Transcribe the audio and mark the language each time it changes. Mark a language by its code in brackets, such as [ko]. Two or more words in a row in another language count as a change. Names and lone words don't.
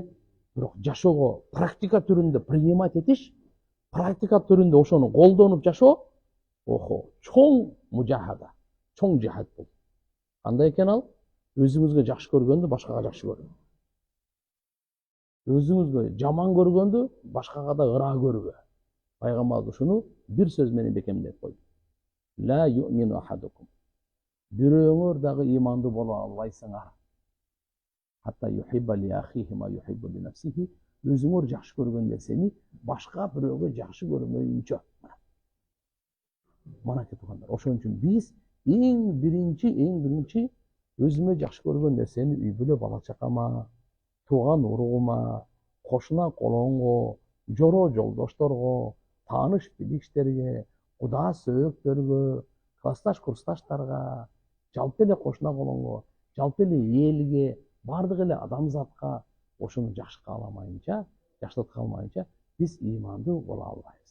[ky] Бирок жашоого практика түрүндө принимать этиш, практика түрүндө ошону колдонуп жашоо, чоң мужахада, чоң жихад бул. Кандай экен ал? Өзүңүзгө жакшы көргөндү башкага жакшы көрүү. Өзүңүзгө жаман көргөндү башкага да ыраа көрбө. Пайгамбарыбыз ушуну бир сөз менен бекемдеп койду. [ar] لا يؤمن أحدكم. [ky] Бирөөңөр дагы имандуу боло албайсыңар. [ar] حتى يحب لأخيه ما يحب لنفسه. [ky] Өзүңөр жакшы көргөн нерсени башка бирөөгө жакшы көрмөйүнчө. Мына туугандар, ошон үчүн биз эң биринчи өзүмө жакшы көргөн нерсени үй бүлө бала чакама, тууган уругума, кошуна колоңго, жоро жолдошторго, тааныш билиштерге, куда сөөктөргө, классташ курсташтарга, жалпы эле кошуна колоңго, жалпы эле элге, бардык эле адамзатка ошону жакшы кааламайынча, жакшылыкка алмайынча биз ыймандуу боло албайбыз.